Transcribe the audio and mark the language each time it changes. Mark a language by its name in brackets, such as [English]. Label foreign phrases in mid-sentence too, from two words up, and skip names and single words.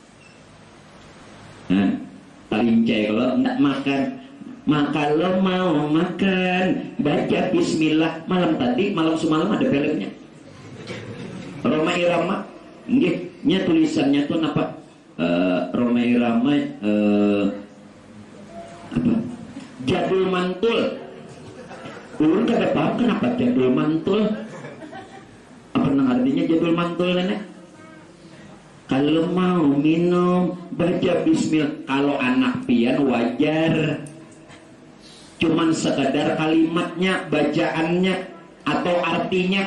[Indonesian] Talincai kalau tidak makan, maka lo mau makan baca bismillah. Malam tadi, malam semalam ada filmnya Roma Irama. [Banjar] Nya tulisannya tuh apa? Roma Irama apa? [Indonesian] Jadul mantul. [Banjar] Ulun kada paham kenapa jadul mantul. Apa nang artinya jadul mantul nenek? [Indonesian] Kalau mau minum baca bismillah. [Banjar] Kalau anak pian wajar, cuman sekadar kalimatnya, bacaannya atau artinya.